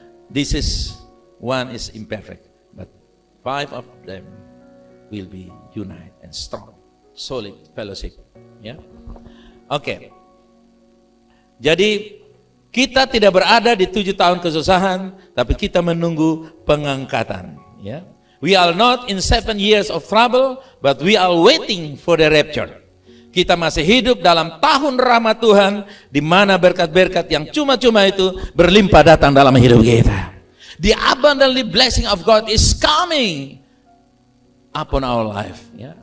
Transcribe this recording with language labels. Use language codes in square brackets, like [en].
[en] This is one is imperfect, but 5 of them will be united and strong, solid fellowship. [id] Ya, oke. Jadi kita tidak berada di 7 tahun kesusahan, tapi kita menunggu pengangkatan. Ya. [en] We are not in 7 years of trouble, but we are waiting for the rapture. [id] Kita masih hidup dalam tahun rahmat Tuhan, di mana berkat-berkat yang cuma-cuma itu berlimpah datang dalam hidup kita. [en] The abundantly blessing of God is coming upon our life. Yeah.